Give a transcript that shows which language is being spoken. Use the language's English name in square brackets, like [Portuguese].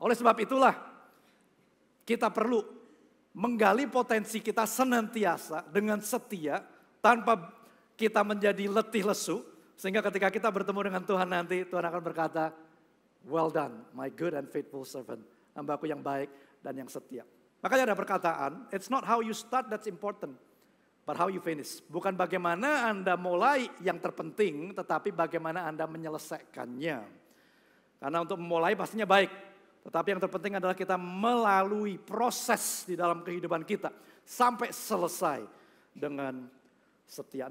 [Indonesian] Oleh sebab itulah kita perlu menggali potensi kita senantiasa dengan setia tanpa kita menjadi letih lesu, Sehingga ketika kita bertemu dengan Tuhan nanti, Tuhan akan berkata, [English] well done, my good and faithful servant. [Indonesian] Hambaku yang baik dan yang setia. Makanya ada perkataan, [English] it's not how you start that's important, but how you finish. [Indonesian] Bukan bagaimana Anda mulai yang terpenting, tetapi bagaimana Anda menyelesaikannya. Karena untuk memulai pastinya baik, tetapi yang terpenting adalah kita melalui proses di dalam kehidupan kita sampai selesai dengan setia.